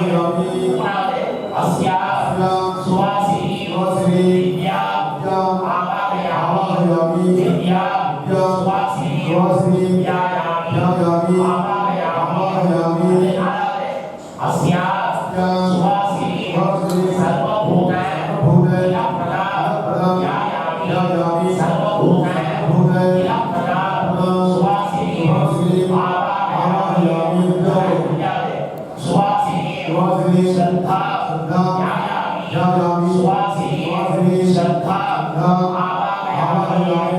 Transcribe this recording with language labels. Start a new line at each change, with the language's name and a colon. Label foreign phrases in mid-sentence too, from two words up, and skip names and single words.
Sanskrit: மூணாவது अस्या सुवासिनी विद्या आवाहयामि विद्या सुवासिनी ध्यायामि ஆவாகயாமி. நாலாவது अस्या सुवासिनी सर्वभूत इलप्रदा ध्यायामि सर्वभूत इलप्रदा सुवासिनी आवाहयामि. सुवासिनी श्रद्धा ध्यायामि सुवासिनी श्रद्धा आवाहयामि.